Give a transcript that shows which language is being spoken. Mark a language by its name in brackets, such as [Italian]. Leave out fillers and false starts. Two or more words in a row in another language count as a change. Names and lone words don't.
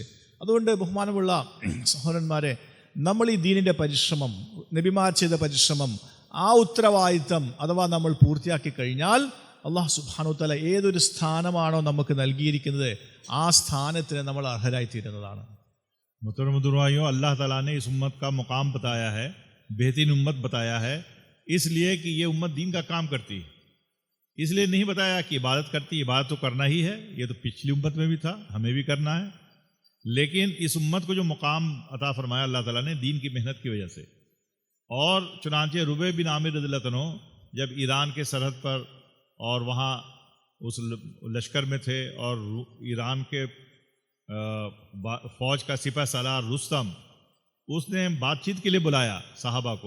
[Malayalam] അതുകൊണ്ട് ബഹുമാനമുള്ള സഹോദരന്മാരെ, നമ്മൾ ഈ ദീനിൻ്റെ പരിശ്രമം, നബിമാർ ചെയ്ത പരിശ്രമം, ആ ഉത്തരവാദിത്തം അഥവാ നമ്മൾ പൂർത്തിയാക്കി കഴിഞ്ഞാൽ [Arabic] الله سبحانه وتعالى [Malayalam] ഏതൊരു സ്ഥാനമാണോ നമുക്ക് നൽകിയിരിക്കുന്നത് ആ സ്ഥാനത്തിന് നമ്മൾ അർഹരായിത്തീരുന്നതാണ്. [Urdu] محترم حضرائیوں، اللہ تعالیٰ نے اس امت کا مقام بتایا ہے، بہترین امت بتایا ہے، اس لیے کہ یہ امت دین کا کام کرتی ہے. اس لیے نہیں بتایا کہ عبادت کرتی، عبادت تو کرنا ہی ہے، یہ تو پچھلی امت میں بھی تھا، ہمیں بھی کرنا ہے. لیکن اس امت کو جو مقام عطا فرمایا اللہ تعالیٰ نے دین کی محنت کی وجہ سے، اور چنانچہ ربیع بن عامر [Arabic] رضی اللہ عنہ [Urdu] جب ایران کے سرحد پر اور وہاں اس لشکر میں تھے اور ایران کے فوج کا سپہ سالار رستم اس نے بات چیت کے لیے بلایا صحابہ کو.